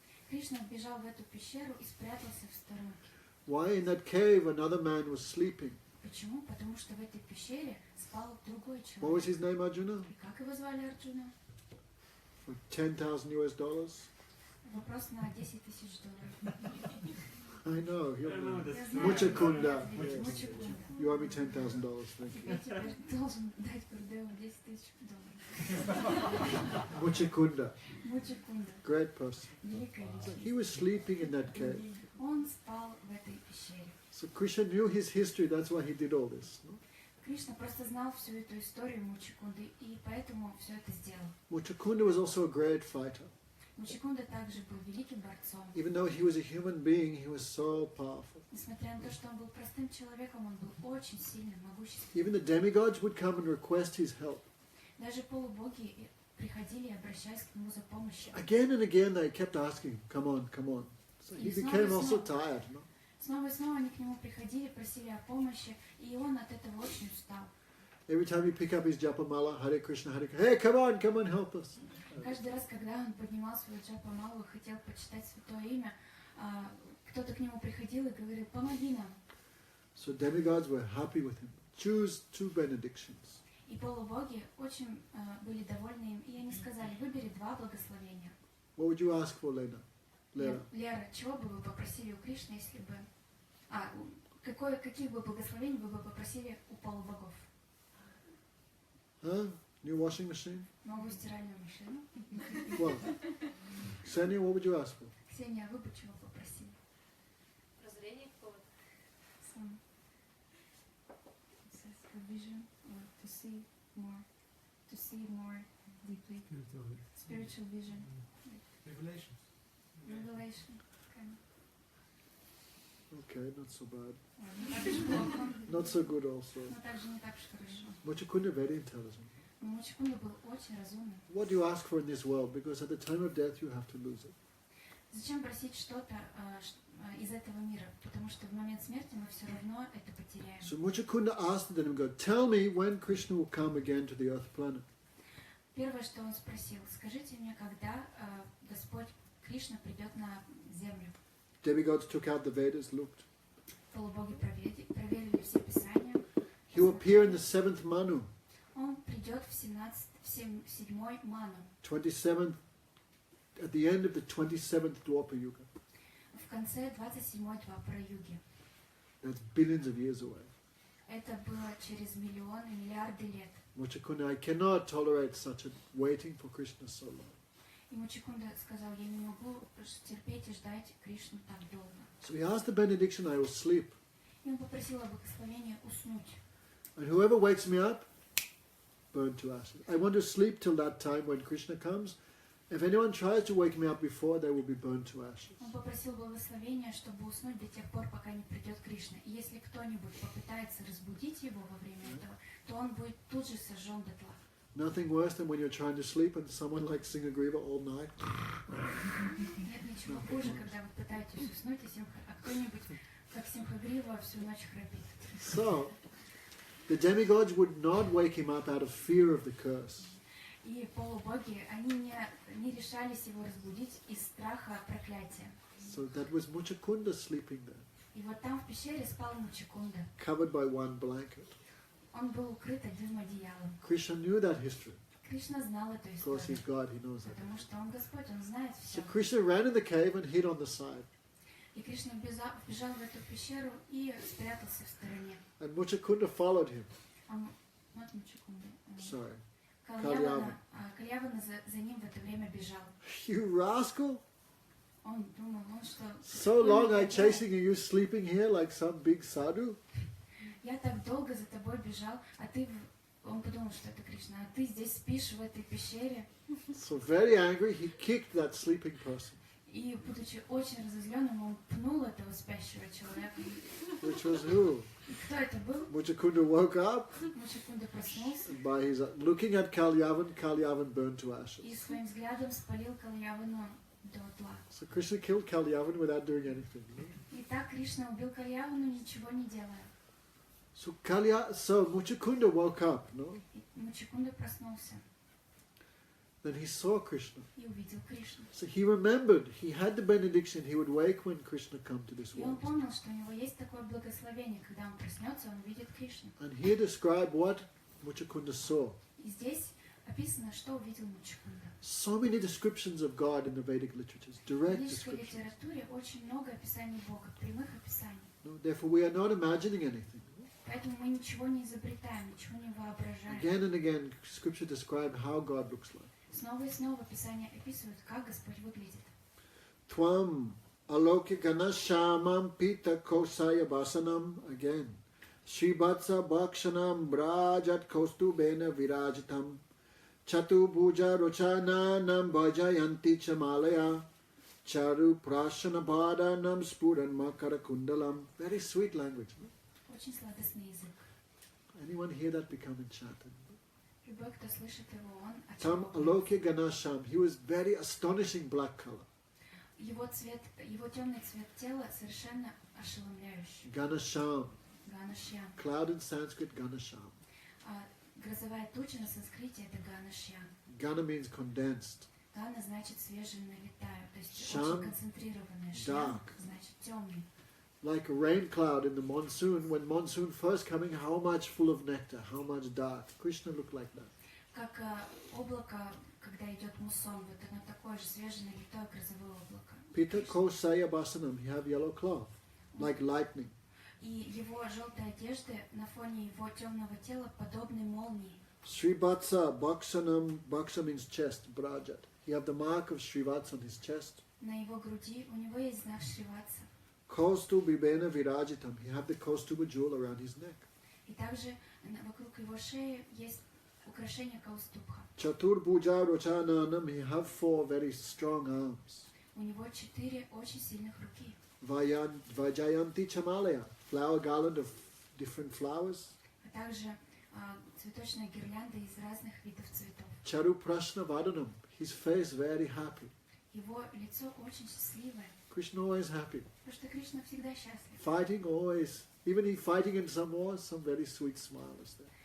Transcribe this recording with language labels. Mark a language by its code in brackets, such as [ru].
[ru] Кришна вбежал в эту пещеру и спрятался в сторонке. [en] Why? In that cave another man was sleeping. [ru] Почему? Потому что в этой пещере спал другой [en] What was [ru] человек. [en] his name, Arjuna? [ru] И как его звали Арджуна? [en] For $10,000 US. [ru] Вопрос на $10 000. [en] I know. I know [ru] Я [en] this. [ru] знаю, Мучакунда. ответ. [en] Yes. [ru] Мучакунда. [en] You owe me $10,000. Thank you. [ru] Я теперь должен дать Гурдеву $10 000. [en] Muchakunda. [ru] Мучакунда. [en] Great person. [ru] Великая [en] So [ru] личность. [en] he was sleeping in that cave. [ru] Он спал в этой пещере. [en] So Krishna knew his history. That's why he did all this. No? [ru] Кришна просто знал всю эту историю Мучакунды и поэтому все это сделал. [en] Muchakunda was also a great fighter. [ru] Мучакунда также был великим борцом. [en] Even though he was a human being, he was so powerful. [ru] Несмотря на то, что он был простым человеком, он был очень сильным, могущественным. [en] Even the demigods would come and request his help. [ru] Даже полубоги приходили, обращаясь к нему за помощью. [en] Again and again they kept asking, come on, come on. So he became also tired. No? [ru] Снова и снова они к нему приходили, просили о помощи, и он от этого очень устал. [en] Every time he pick up his japamala, Hare Krishna, Hare Krishna, hey, come on, help us. [ru] Каждый раз, когда он поднимал свою джапамалу и хотел почитать святое имя, кто-то к нему приходил и говорил: помоги нам. [en] So demigods were happy with him. Choose 2 benedictions. [ru] И полубоги очень были довольны им, и они сказали: выбери 2 благословения. [en] What would you ask for, Lena? Lera? [ru] Лера, чего бы вы попросили у Кришны, если бы... каких бы благословений вы бы попросили у полубогов? [en] Huh? New washing machine? [ru] Новую стиральную машину? [en] What? Ksenia, what would you ask for? [ru] Ксения, а вы бы чего попросили? Прозрение какого-то. [en] Some vision, or to see more deeply. Spiritual vision. Regulations. Revelation. Kind Okay, not so bad. [ru] of. Не так уж плохо, [en] Not so good also. [ru] но также не так уж хорошо. [en] Muchakunda very intelligent. [ru] Но Мучакунда был очень разумным. [en] What do you ask for in this world? Because at the time of death you have to lose it. [ru] Зачем просить что-то из этого мира? Потому что в момент смерти мы все равно это потеряем. [en] So Muchakunda asked the demigod, tell me when Krishna will come again to the earth planet. [ru] Первое, что он спросил: скажите мне, когда Господь Кришна придет на землю? [en] Demigods took out the Vedas, looked. [ru] Полубоги проверили все писания. [en] He will appear in the 7th Manu, [ru] Он придет в 7-й ману, [en] 27th, at the end of the 27th Dwapar Yuga. [ru] в конце 27-й Двапара-юги. [en] That's billions of years away. [ru] Это было через миллиарды лет. [en] Muchakunda, I cannot tolerate such a waiting for Krishna so long. [ru] И Мучакунда сказал: я не могу терпеть и ждать Кришну так долго. [en] So he asked the benediction, I will sleep. [ru] И он попросил о благословении уснуть. [en] And whoever wakes me up, burn to ashes. I want to sleep till that time when Krishna comes. If anyone tries to wake me up before, they will be burned to ashes. [ru] Он попросил благословения, чтобы уснуть до тех пор, пока не придет Кришна. И если кто-нибудь попытается разбудить его во время этого, то он будет тут же сожжен дотла. [en] Nothing worse than when you're trying to sleep and someone like Singagriva all night. [ru] Нет ничего хуже, когда вы пытаетесь уснуть, а кто-нибудь, как Симхагрива, всю ночь храпит. [en] So, the demigods would not wake him up out of fear of the curse. [ru] И полубоги, они не решались его разбудить из страха проклятия. [en] So that was Muchakunda sleeping there, [ru] И вот там в пещере спал Мучакунда. [en] covered by one blanket. [ru] Он был укрыт одним одеялом. [en] Krishna knew that history. [ru] Кришна знал эту [en] Of course, he's [ru] историю, [en] God, he knows that. [ru] потому что он Господь, он знает все. [en] So Krishna ran in the cave and hid on the side. [ru] И Кришна вбежал в эту пещеру и спрятался в стороне. [en] And Muchakunda followed him. Not Мучакунда. Sorry. [ru] Кальявана за ним в это время бежал. [en] You rascal! [ru] Он думал, что... [en] So long I chasing you, you sleeping here like some big sadhu? [ru] Я так долго за тобой бежал, а ты... Он подумал, что это Кришна, а ты здесь спишь в этой пещере. [en] So very angry, he kicked that sleeping person. [ru] И, будучи очень разозленным, он пнул этого спящего человека. [en] Which was who? [ru] И кто это был? [en] Muchakunda woke up. [ru] Мучакунда проснулся [en] By his looking at Kalyavan burned to ashes. [ru] и своим взглядом спалил Кальявану до тла. [en] So Krishna killed Kalyavan without doing anything. [ru] И так Кришна убил Кальявану, ничего не делая. [en] So Muchakunda woke up, no? [ru] И Мучакунда проснулся [en] Then he saw Krishna. [ru] и увидел Кришну. [en] So he remembered, he had the benediction, he would wake when Krishna come to this [ru] И он [en] world. [ru] помнил, что у него есть такое благословение, когда он проснется, он видит Кришну. [en] And here described what Muchakunda saw. [ru] И здесь описано, что увидел Мучакунда. [en] So many descriptions of God in the Vedic literatures, [ru] В [en] direct [ru] ведической [en] descriptions. [ru] литературе очень много описаний Бога, прямых описаний. [en] No, therefore we are not imagining anything. [ru] Поэтому мы ничего не изобретаем, ничего не воображаем. [en] Again and again, Scripture describes how God looks like. [ru] Снова и снова Писание описывает, как Господь выглядит. [sa] Tvam alokikana shamam pita kosaya basanam. Again. Srivatsa bhakshanam brajat kostu bena virajitam. Chatu bhuja rochananam bhajayanti chamalaya. Charu prashana bhadanam spuran makara kundalam. [en] Very sweet language. No? [ru] Очень сладостный язык. [en] Anyone hear that become enchanted? [ru] Любой, кто слышит его, он [sa] Tam [ru] очаровывается. [sa] aloke ganasham. [en] He was very astonishing black color. [ru] Его цвет, его темный цвет тела совершенно ошеломляющий. [sa] Ganasham. [ru] Ганашьян. [en] Cloud in Sanskrit, ganasham. [ru] Грозовая туча на санскрите это Ганашьян. [en] Gana means condensed. [ru] Гана значит свежий налетаю, то есть Шам, очень концентрированное. Шьян [en] dark. [ru] значит темный. [en] Like a rain cloud in the monsoon, when monsoon first coming, how much full of nectar, how much dark. Krishna looked like that. [ru] Как облако, когда идет муссон, вот оно такое же свежее налетое грозовое облако. [sa] Pita kosaya basanam, [en] he have yellow cloth, like lightning. [ru] И его желтые одежды на фоне его темного тела подобны молнии. [sa] Srivatsa bhakshanam, [en] bhaksha means chest, brajat. He have the mark of Srivatsa on his chest. [ru] На его груди у него есть знак Шриватса. [sa] Kostu bibena virajitam, [en] he have the kostuba jewel around his neck. [ru] И также вокруг его шеи есть украшение Каустубха. [sa] Chatur bhuja rochananam, [en] he have 4 very strong arms. [ru] У него 4 очень сильных руки. [sa] Vajayanti chamalaya, [en] flower garland of different flowers. [ru] А также цветочная гирлянда из разных видов цветов. [sa] Charu prashna vadanam, [en] his face very happy. [ru] Его лицо очень счастливое, [en] Krishna always happy. [ru] потому что Кришна всегда счастлив. [en] Fighting always, even he fighting in some wars, some very sweet smile is there.